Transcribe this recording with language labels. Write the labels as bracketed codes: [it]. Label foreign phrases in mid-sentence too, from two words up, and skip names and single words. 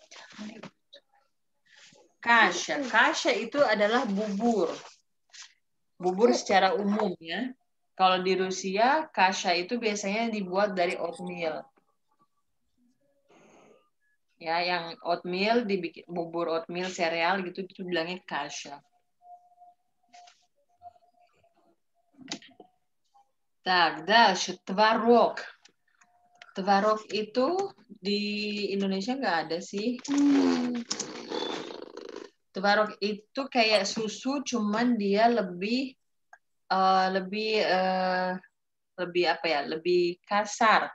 [id] Kasha. Kasha itu adalah bubur. Bubur secara umum ya. Kalau di Rusia, kasha itu biasanya dibuat dari oatmeal. Ya, yang oatmeal dibikin bubur oatmeal sereal gitu itu bilangnya kasha. [ru] Так, дальше творог. [id] Tvarog itu di Indonesia nggak ada sih. Tvarog itu kayak susu, cuman dia lebih apa ya? Lebih kasar.